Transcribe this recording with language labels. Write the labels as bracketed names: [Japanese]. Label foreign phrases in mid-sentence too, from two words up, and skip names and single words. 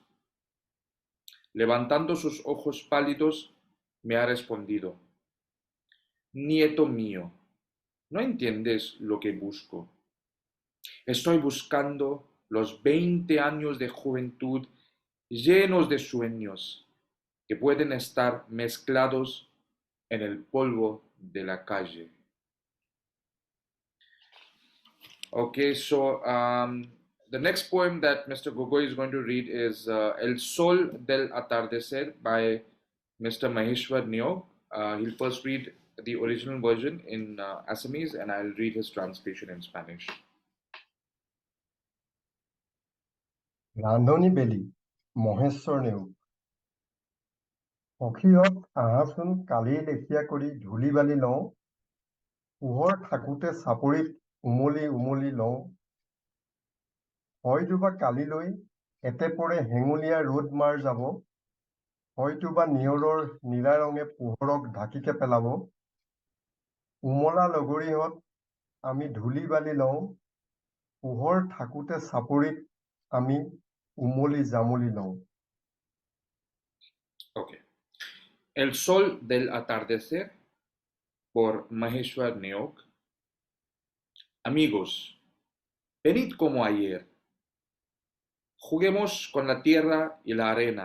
[Spanish] Levantando sus ojos pálidos, me ha respondido, nieto mío, ¿no entiendes lo que busco? Estoy buscando los 20 años de juventud llenos de sueños que pueden estar mezclados en el polvo de la calle. [English] Okay, so the next poem that Mr. Gogoi is going to read is El Sol del Atardecer by Mr. Maheshwar Neo. He'll first read the original version in Assamese, and I'll read his translation in Spanish. [Assamese] ৰান্ধনী বেলি মহেশ্বৰ নেওগ, সখীহঁত আহাচোন কালিৰ লেখীয়া কৰি ধূলি বালি লওঁ, পোহৰ থাকোঁতে চাপৰিত উমলি উমলি লওঁ হয়তোবা কালিলৈ এটেপৰে হেঙুলীয়া ৰ'দ মাৰ যাব হয়তোবা নিয়ৰৰ নীলা ৰঙে পোহৰক ঢাকিকে পেলাব উমলা লগৰীহঁত আমি ধূলি বালি লওঁ পোহৰ থাকোঁতে চাপৰিত আমি উমলি জামলি লওঁ [English] Okay. [Spanish] El sol del atardecer por Maheshwar Neok. Amigos, venid como ayer. Juguemos con la tierra y la arena.